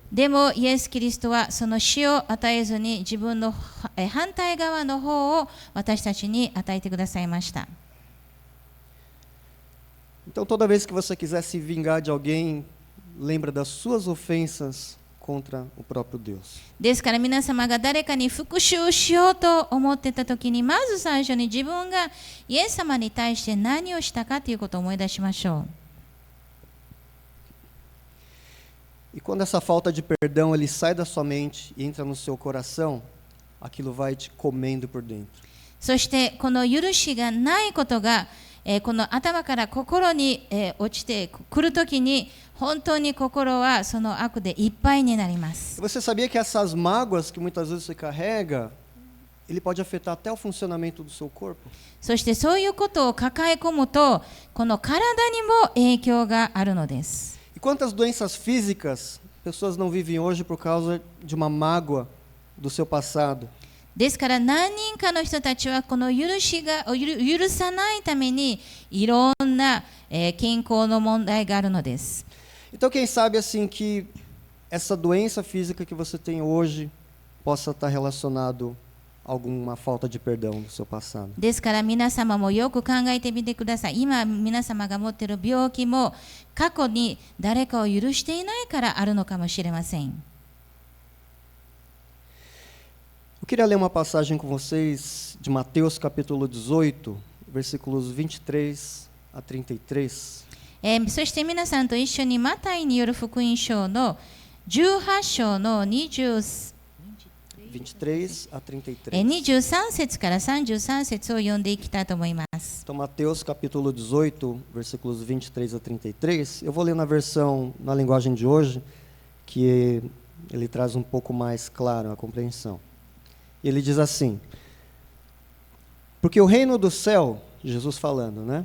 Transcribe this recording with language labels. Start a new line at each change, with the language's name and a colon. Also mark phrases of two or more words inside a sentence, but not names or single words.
Japanese: でもイエス・キリストはその死を与えずに自分の反対側の方を私たちに与えてくださいました。
Portuguese: Então toda vez que você quiser se vingar de alguém, lembra das suas ofensas contra o próprio Deus.
Japanese: ですから皆様が誰かに復讐しようと思ってた時に、まず最初に自分がイエス様に対して何をしたかということを思い出しましょう。
Portuguese: E quando essa falta de perdão ele sai da sua mente e entra no seu coração, aquilo vai te comendo por dentro.
Japanese: そしてこの許しがないことが、この頭から心に、落ちてくるときに本当に心はその悪でいっぱいになります。
Portuguese: Você sabia que essas mágoas que muitas vezes você carrega, ele pode afetar até o funcionamento do seu corpo?
Japanese: そしてそういうことを抱え込むと、この体にも影響があるのです。
Portuguese: E quantas doenças físicas pessoas não vivem hoje por causa de uma mágoa do seu passado?
Japanese: ですから何人かの人たちはこの許さないためにいろんな、健康の問題があるのです。
Portuguese: Então quem sabe assim que essa doença física que você tem hoje possa estar relacionado a alguma falta de perdão do seu passado.
Japanese: ですから皆様もよく考えてみてください。今皆様が持っている病気も過去に誰かを許していないからあるのかもしれません。
Portuguese: Eu queria ler uma passagem com vocês de Mateus capítulo 18, versículos 23 a 33.
Japanese: そして皆さんと一緒にマタイによる福音書の18章の23
Portuguese: 23 a 33.
Japanese: 23節から33節を読んでいきたいと思います。
Portuguese: Então, Mateus capítulo 18, versículos 23 a 33. Eu vou ler na versão, na linguagem de hoje, que ele traz um pouco mais claro a compreensão. Ele diz assim: Porque o reino do céu, Jesus falando, né?